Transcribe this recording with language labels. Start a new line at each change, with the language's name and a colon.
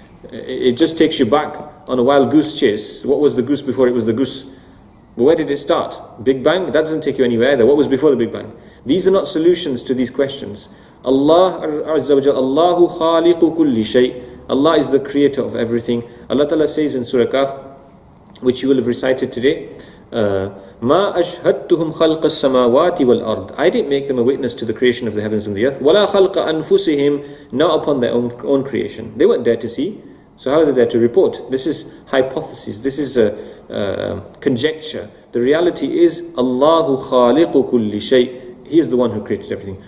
English: It just takes you back on a wild goose chase. What was the goose before it was the goose? But where did it start? Big Bang? That doesn't take you anywhere either. What was before the Big Bang? These are not solutions to these questions.
Arabic: Allah Azza wa Jal, Allahu khaliqu kulli shay.
English: Allah is the creator of everything. Allah Ta'ala says in Surah Kaf, which you will have recited today,
Arabic: ما أشهدتهم خلق السماوات والأرض.
English: I didn't make them a witness to the creation of the heavens and the earth.
Arabic: ولا خلق أنفسهم,
English: not upon their own creation. They weren't there to see. So how are they there to report? This is hypothesis. This is a conjecture. The reality is
Arabic: Allahu khaliqu kulli shay.
English: He is the one who created everything.